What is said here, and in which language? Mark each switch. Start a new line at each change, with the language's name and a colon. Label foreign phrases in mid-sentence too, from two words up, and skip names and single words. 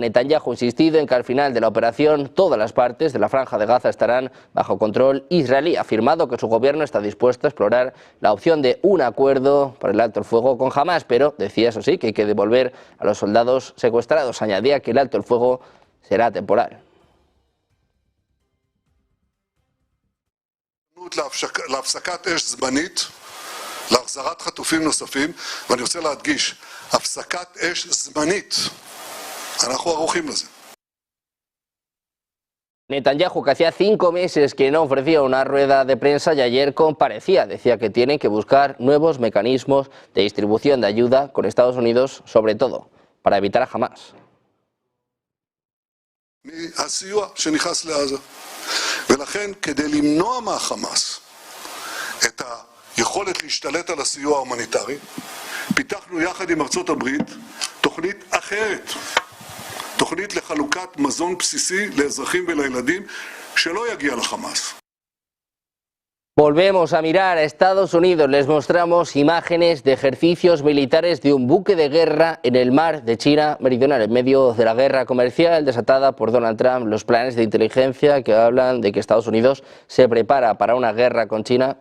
Spanish: Netanyahu ha insistido en que al final de la operación todas las partes de la franja de Gaza estarán bajo control israelí. Ha afirmado que su gobierno está dispuesto a explorar la opción de un acuerdo para el alto el fuego con Hamás, pero decía, eso sí, que hay que devolver a los soldados secuestrados. Añadía que el alto el fuego será temporal.
Hebrew: להפסקת אש זמנית, להחזרת חטופים נוספים, ואני רוצה להדגיש, הפסקת אש זמנית. אנחנו ערוכים לזה.
Spanish: Netanyahu, que hacía 5 meses que no ofrecía una rueda de prensa y ayer comparecía, decía que tienen que buscar nuevos mecanismos de distribución de ayuda con Estados Unidos, sobre todo para evitar a Hamás.
Hebrew: מהסיוע שנכנס לעזה. ולכן, כדי למנוע מהחמאס את היכולת להשתלט על הסיוע ההומניטרי, פיתחנו יחד עם ארצות הברית תוכנית אחרת, תוכנית לחלוקת מזון בסיסי לאזרחים ולילדים שלא יגיע לחמאס.
Spanish: Volvemos a mirar a Estados Unidos. Les mostramos imágenes de ejercicios militares de un buque de guerra en el mar de China Meridional, en medio de la guerra comercial desatada por Donald Trump. Los planes de inteligencia que hablan de que Estados Unidos se prepara para una guerra con China.